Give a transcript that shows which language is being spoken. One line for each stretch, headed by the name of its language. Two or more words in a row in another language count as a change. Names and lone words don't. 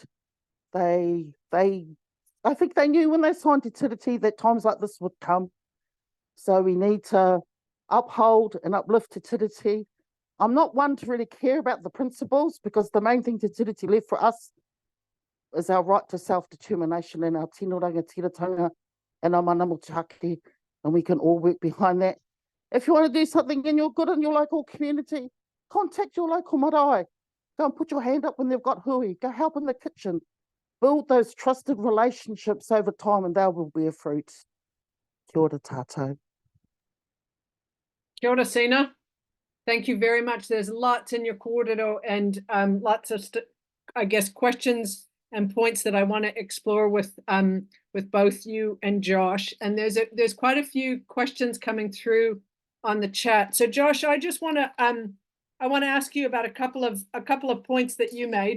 English: I think they knew when they signed Te Tiriti that times like this would come. So we need to uphold and uplift Te Tiriti. I'm not one to really care about the principles, because the main thing Te Tiriti left for us is our right to self-determination and our
Māori: tino rangatiratanga
English: and our
Māori: mana motuhake,
English: and we can all work behind that. If you want to do something and you're good in your local community, contact your local marae. Go and put your hand up when they've got hui. Go help in the kitchen. Build those trusted relationships over time and they will bear fruit.
Māori: Kia ora tātou. Kia ora, Sina.
English: Thank you very much. There's lots in your kōrero and lots of, I guess, questions and points that I want to explore with both you and Josh. And there's quite a few questions coming through on the chat. So Josh, I just want to ask you about a couple of points that you made.